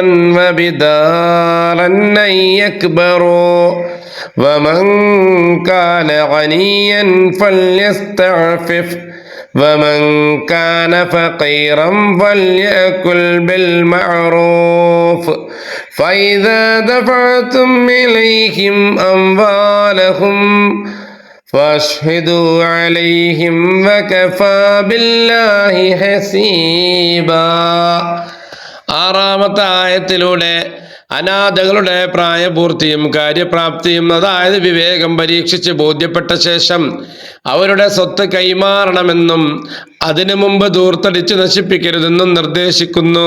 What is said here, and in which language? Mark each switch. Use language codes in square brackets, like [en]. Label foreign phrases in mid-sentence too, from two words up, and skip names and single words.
[ar] وبدارا أن يكبروا ومن كان غنيا فليستعفف ومن كان فقيرا فليأكل بالمعروف فإذا دفعتم إليهم أموالهم فاشهدوا عليهم وكفى بالله حسيبا. [ml] 6-ാമത്തെ ആയത്തിലൂടെ അനാഥകളുടെ പ്രായപൂർത്തിയും കാര്യപ്രാപ്തിയും, അതായത് വിവേകം പരീക്ഷിച്ച് ബോധ്യപ്പെട്ട ശേഷം അവരുടെ സ്വത്ത് കൈമാറണമെന്നും അതിനു മുമ്പ് ധൂർത്തടിച്ച് നശിപ്പിക്കരുതെന്നും നിർദ്ദേശിക്കുന്നു.